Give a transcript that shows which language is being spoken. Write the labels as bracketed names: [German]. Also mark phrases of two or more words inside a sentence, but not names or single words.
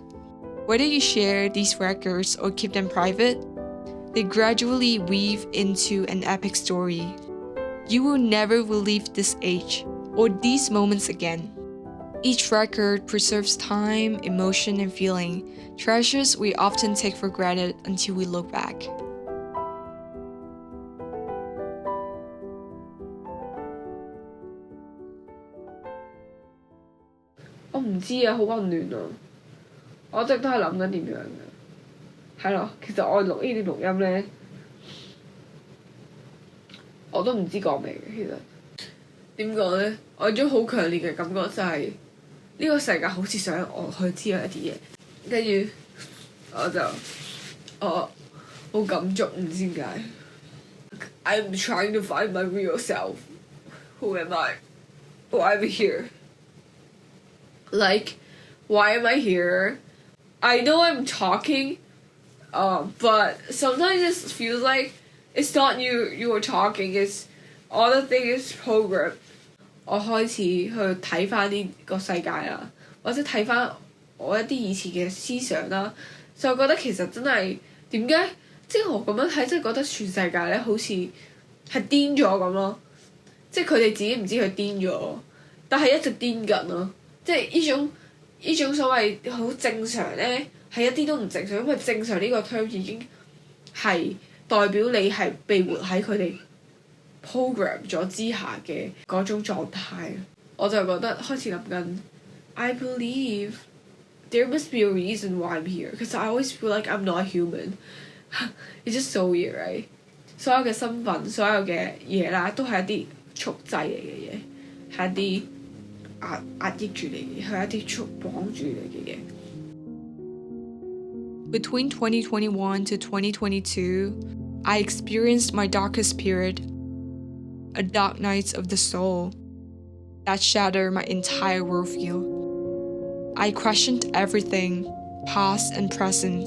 [English] Whether you share these records or keep them private, they gradually weave into an epic story. You will never relive this age or these moments again. Each record preserves time, emotion, and feeling, treasures we often take for granted until we look back. [Cantonese] 我唔知啊，好混亂啊！我一直都係諗緊點樣嘅，係咯。其實我錄呢啲錄音咧，我都唔知講咩嘅。其實點講咧？我有種好強烈嘅感覺就係、呢個世界好似想我去知道一啲嘢，跟住我好感觸，唔知點解。 [English] I'm trying to find my real self. Who am I? Why am I here? Like, why am I here? I know I'm talking, but sometimes it feels like it's not you are talking, it's all the thing is programmed. [Cantonese] 我開始去睇翻呢個世界啦，或者睇翻我一啲以前嘅思想啦，就覺得其實真係點解，即係我咁樣睇，真係覺得全世界咧好似係癲咗咁咯，即係佢哋自己唔知佢癲咗，但係一直癲緊咯。即係呢種所謂好正常咧，係一啲都唔正常，因為正常呢個 term 已經係代表你係被活喺佢哋 program 咗之下嘅嗰種狀態。我就覺得開始諗緊 [English] I believe there must be a reason why I'm here, because I always feel like I'm not human. It's just so weird, right? [Cantonese] 所有嘅身份，所有嘅嘢啦，都係一啲束制嚟嘅嘢，係一啲壓抑住你嘅，係一啲綁住你嘅嘢。 [English] Between 2021 to 2022, I experienced my darkest period, a dark night of the soul that shattered my entire worldview. I questioned everything, past and present.